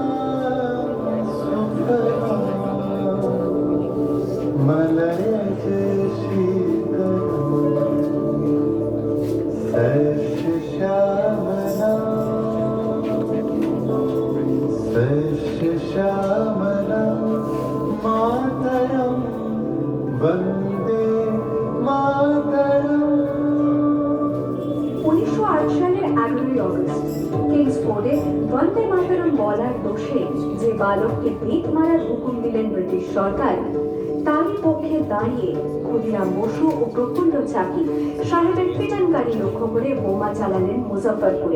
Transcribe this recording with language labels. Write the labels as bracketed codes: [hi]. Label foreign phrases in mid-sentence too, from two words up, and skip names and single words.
[sa] सुफलां मलयज शीतलां सस्य श्यामलां मातरम वंदे मातरम। [bn] 1908 সালের 11ই অগস্ট কিংসফোর্ডে বন্দে মাতরম বলার দোষে যে বালককে ভিট মারার হুকুম দিলেন ব্রিটিশ সরকার, তারই পক্ষে দাঁড়িয়ে ক্ষুদিরাম বসু ও প্রফুল্ল চাকি সাহেবের পিটানকারী লক্ষ্য করে বোমা চালালেন মুজফ্ফরপুরে।